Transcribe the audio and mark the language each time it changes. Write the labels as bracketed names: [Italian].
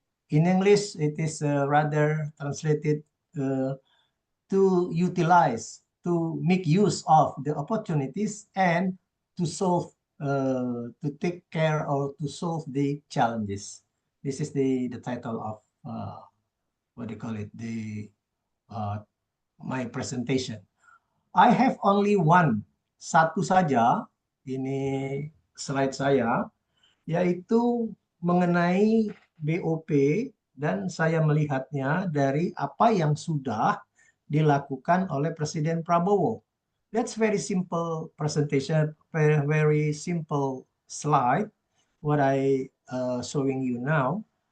[English] In English, it is rather translated to utilize, to make use of the opportunities and to solve, to take care or to solve the challenges. This is the title of what do you call it? My presentation. I have only [Indonesian] satu saja ini slide saya, yaitu mengenai BOP, dan saya melihatnya dari apa yang sudah dilakukan oleh Presiden Prabowo. [English] That's very simple presentation, very simple slide, what I showing you now.